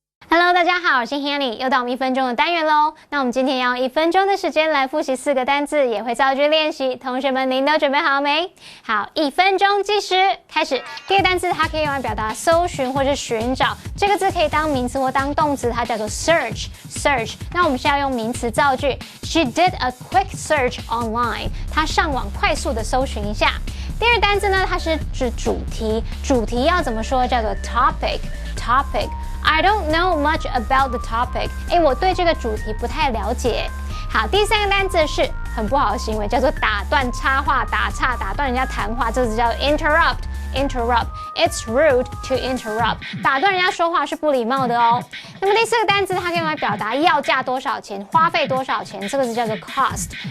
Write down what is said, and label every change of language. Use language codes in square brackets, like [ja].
[zh] Hello， 大家好，我是 Hanny， 又到我们1分钟的单元喽。那我们今天要用1分钟的时间来复习4个单字，也会造句练习。同学们，您都准备好没？好，1分钟计时，开始。第一个单字，它可以用来表达搜寻或是寻找，这个字可以当名词或当动词，它叫做 search。那我们是要用名词造句。 [en] She did a quick search online。 [zh] 她上网快速的搜寻一下。第二单字呢，它是指主题，主题要怎么说？叫做 [en] topic。I don't know much about the topic. [zh] 我对这个主题不太了解。好，第三个单字是很不好的行为，叫做打断、插话、打岔、打断人家谈话，这个字叫做 interrupt。Interrupt. [en] It's rude to interrupt. [zh] 打断人家说话是不礼貌的哦。那么第4个单字，它可以用来表达要价多少钱，花费多少钱，这个字叫做 cost。